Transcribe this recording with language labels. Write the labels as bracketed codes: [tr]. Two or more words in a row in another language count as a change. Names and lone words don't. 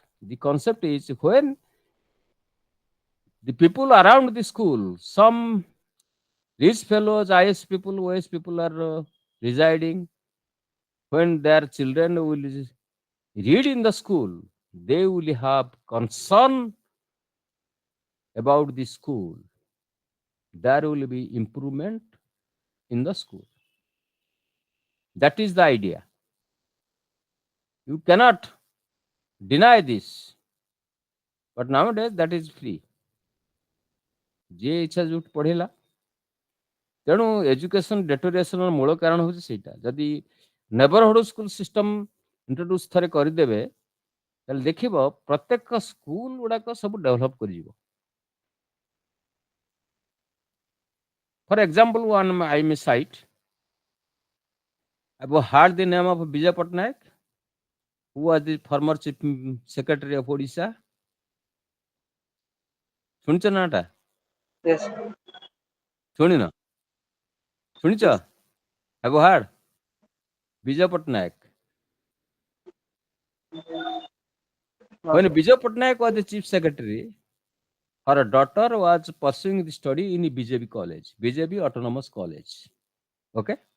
[en] The concept is when the people around the school, some rich fellows, IS people, OS people are residing, when their children will read in the school, they will have concern about the school. There will be improvement in the school. That is the idea. You cannot deny this. But nowadays that is free. [or] ଯେ ଇଚ୍ଛା ଯୋଉଠି ପଢିଲା। ତେଣୁ [en] education deteriorationର [or] ମୂଳ କାରଣ ହେଉଛି ସେଇଟା। ଯଦି [en] neighbourhood school system introduce [or] ଥରେ କରିଦେବେ ତାହେଲେ ଦେଖିବ ପ୍ରତ୍ୟେକ ସ୍କୁଲ ଗୁଡାକ ସବୁ ଡେଭଲପ କରିଯିବ। [en] for example one I may cite. I have heard the name of Vijay Patnaik, who was the former chief secretary of Odisha. [or] ଶୁଣିଛ ନା ଏଟା? [en] Yes. [or] ଶୁଣିନ? ଶୁଣିଛ? [en] Yes. Have you heard? Vijay Patnaik. No, When sir. Vijay Patnaik was the chief secretary, her daughter was pursuing the study in BJB college, BJB Autonomous College. Okay?